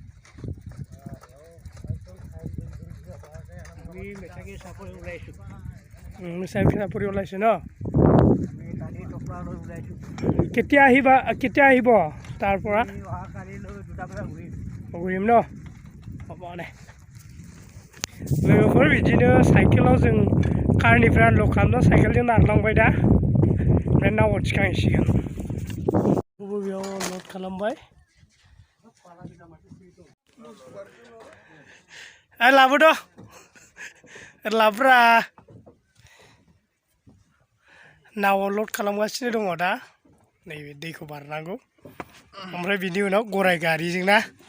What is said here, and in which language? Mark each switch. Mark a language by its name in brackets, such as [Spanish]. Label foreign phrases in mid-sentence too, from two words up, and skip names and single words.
[Bodo] Mesakhi Sapori [Assamese] ওলাইছে ন কেতিয়া আহিব তাৰ পৰা ঘূৰিম ন হ'ব দে [Bodo] लोगोफोर बिदिनो साइकेलाव जों कारनिफ्राय आनलड खालामना साइकेलजों नारलांबाय दा ओमफ्राय नावआव थिखांहैसिगोन बेयाव लड खालामबाय लाबोद' लाब्रा नावआव लड खालामगासिनो दङ दा नैबे दैखौ बारनांगौ ओमफ्राय बिनि उनाव गराय गारिजों ना